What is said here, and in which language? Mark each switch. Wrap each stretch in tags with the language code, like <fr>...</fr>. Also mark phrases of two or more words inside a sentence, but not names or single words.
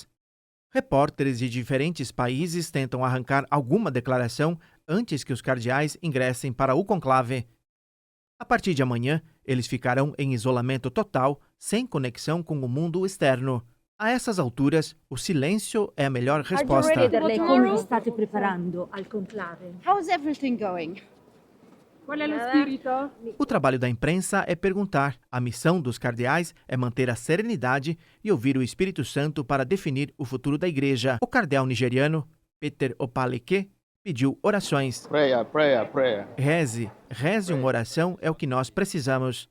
<pt>Repórteres de diferentes países tentam arrancar alguma declaração antes que os cardeais ingressem para o conclave. A partir de amanhã, eles ficarão em isolamento total, sem conexão com o mundo externo. A essas alturas, o silêncio é a melhor resposta.</pt> <it>Come vi state preparando al conclave?</it> <en>How's everything going?</en> <it>Qual è lo spirito?</it> <pt>O trabalho da imprensa é perguntar. A missão dos cardeais é manter a serenidade e ouvir o Espírito Santo para definir o futuro da igreja. O cardeal nigeriano, Peter Opaleke, pediu orações.</pt> <en>Prayer.</en> <pt>Reze uma oração é o que nós precisamos.</pt>